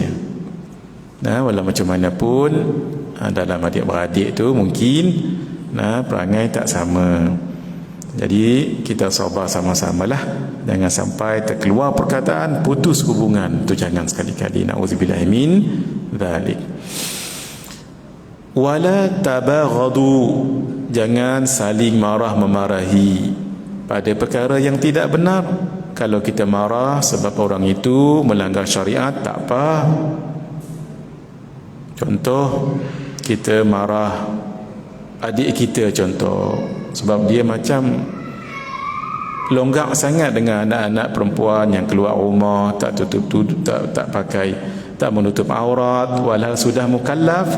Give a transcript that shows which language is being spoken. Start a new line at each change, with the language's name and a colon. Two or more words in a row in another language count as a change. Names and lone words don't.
Malay: Walau macam mana pun dalam adik-beradik tu mungkin perangai tak sama. Jadi kita sabar sama-samalah, jangan sampai terkeluar perkataan putus hubungan, tu jangan sekali-kali.
Arabic: نعوذ بالله من ذلك. ولا تباغضوا,
Malay: jangan saling marah memarahi pada perkara yang tidak benar. Kalau kita marah sebab orang itu melanggar syariat, tak apa. Contoh, kita marah adik kita contoh sebab dia macam longgak sangat dengan anak-anak perempuan yang keluar rumah, tak tak pakai, tak menutup aurat, walau sudah mukallaf.